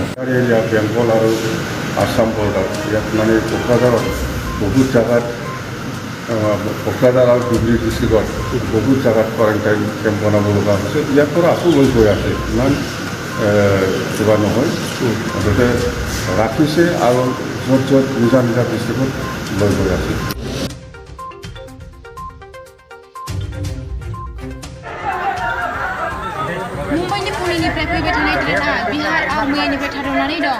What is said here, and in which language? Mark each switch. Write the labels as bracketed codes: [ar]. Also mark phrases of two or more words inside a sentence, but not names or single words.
[as] এৰিয়া বেংগল আৰু আসাম বৰ্ডাৰ, ইয়াত মানে কোকৰাঝাৰত বহুত জেগাত কোকৰাঝাৰ আৰু ধুবুৰী ডিষ্ট্ৰিক্টত বহুত জেগাত [en] quarantine camp [as] বনাব লগা হৈছে। ইয়াৰ পৰা আকৌ লৈ গৈ আছে, ইমান কিবা নহয়, মুঠতে ৰাখিছে আৰু য'ত য'ত নিজা নিজা ডিষ্ট্ৰিক্টত লৈ গৈ আছে। [brx] मुम्बाइनि पुनेनिफ्राय फैबाय थानाय ट्रेनआ बिहारआव मैयानिफ्राय थाद'नानै दं।